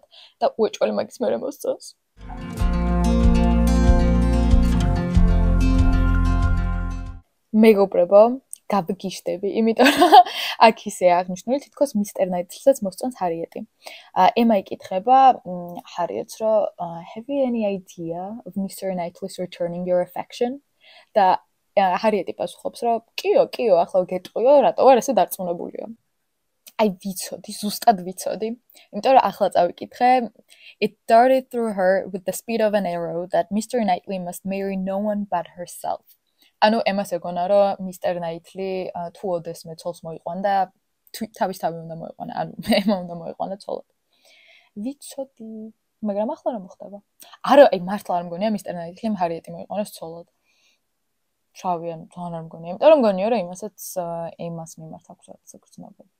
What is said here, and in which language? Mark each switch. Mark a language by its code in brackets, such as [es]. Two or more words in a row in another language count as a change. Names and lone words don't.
[ka] და უეჭველი მაგის მერე მოსწონს. მეგობრებო, გავგიშდები, იმიტომ რომ აქ ისე აღნიშნული თითქოს მისტერ ნაითლსაც მოსწონს ჰარიეტი. ემა იკითხება ჰარიეტს, რომ [en] have you any idea of Mr. Knightley's returning your affection? [ka] და ჰარიეტი პასუხობს, რომ კიო, ახლა გეტყვიო, რატო არ ესე დარწმუნებულიო. აი ვიცოდი, ზუსტად ვიცოდი. იმიტომ რომ ახლა წავიკითხე, [en] it darted through her with the speed of an arrow that Mr. Knightley must marry no one but herself. [ka] ანუ ემას ეგონა, რომ მისტერ ნაითლი თუ ოდესმე ცოლს მოიყვანდა, თავის თავი უნდა მოიყვანა, ანუ ემა უნდა მოიყვანა ცოლად. ვიცოდი, მაგრამ ახლა რა მოხდება? არა, აი მართლა არ მგონია მისტერ ნაითლიმ ჰარიეტი მოიყვანოს ცოლად. შავი, ანუ ძალიან არ მგონია, იმიტომ რომ მგონია, რომ იმასაც ემას მიმართ აქვს რაღაცა გრძნობები.